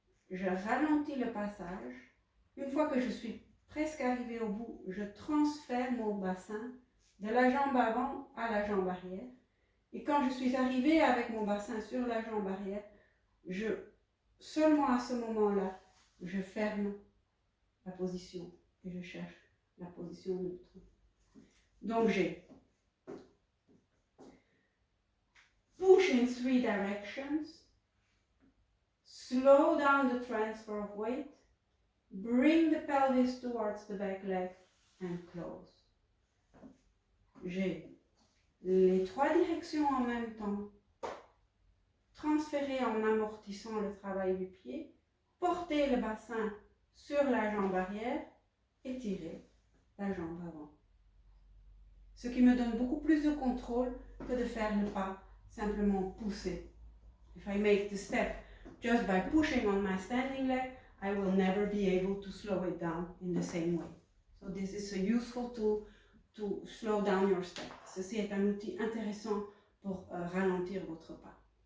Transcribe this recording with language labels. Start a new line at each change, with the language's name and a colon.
French: Je ralentis le passage. Une fois que je suis presque arrivée au bout, je transfère mon bassin de la jambe avant à la jambe arrière. Et quand je suis arrivée avec mon bassin sur la jambe arrière, seulement à ce moment-là, je ferme la position et je cherche la position neutre. Donc j'ai
English: push in 3 directions, slow down the transfer of weight, bring the pelvis towards the back leg and close.
French: J'ai les 3 directions en même temps, transférer en amortissant le travail du pied, porter le bassin sur la jambe arrière et tirer la jambe avant. Ce qui me donne beaucoup plus de contrôle que de faire le pas simplement pousser.
English: If I make the step just by pushing on my standing leg, I will never be able to slow it down in the same way. So this is a useful tool to slow down your step.
French: Ceci est un outil intéressant pour ralentir votre pas.